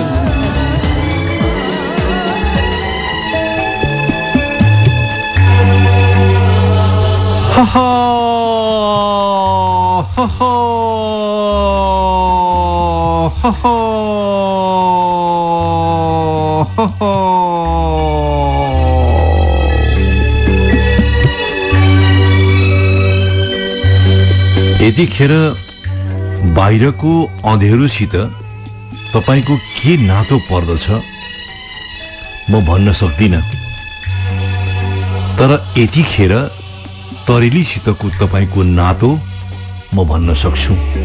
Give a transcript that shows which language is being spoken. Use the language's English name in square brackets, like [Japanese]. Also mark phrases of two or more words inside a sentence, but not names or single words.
[Nepali] Ha ha ha ha ha ha ha ha. यतिखेर बाहिरको अँध्यारोसित तपाईको के नातो पर्दछ म भन्न सक्दिन, तर यतिखेर तरेलीसितको तपाईको नातो म भन्न सक्छु।